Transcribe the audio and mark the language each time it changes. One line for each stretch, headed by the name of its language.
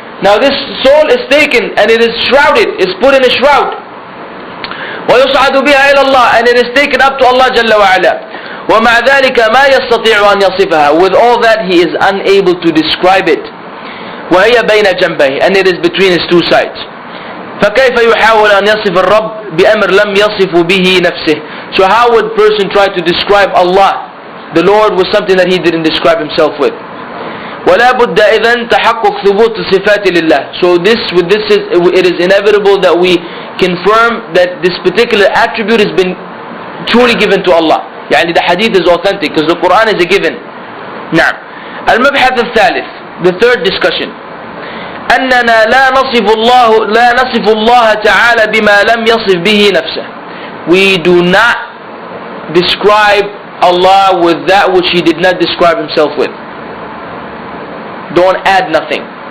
English: Now this soul is taken and it is shrouded, is put in a shroud.
Arabic: ويصعد بها إلى الله,
English: and it is taken up to Allah جل وعلا.
Arabic: ومع ذلك ما يستطيع أن يصفها.
English: With all that, he is unable to describe it.
Arabic: وهي بين جنبيه,
English: and it is between his two sides.
Arabic: فكيف يحاول أن يصف الرب بأمر لم يصف به نفسه.
English: So how would a person try to describe Allah, the Lord, with something that he didn't describe himself with?
Arabic: ولا بد إذن تحقق ثبوت الصفات لله.
English: So it is inevitable that we confirm that this particular attribute has been truly given to Allah. يعني the hadith is authentic because the Quran is a given.
Arabic: نعم. المبحث الثالث,
English: the third discussion,
Arabic: أننا لا نصف الله تعالى بما لم يصف به نفسه.
English: We do not describe Allah with that which He did not describe Himself with. Don't add nothing.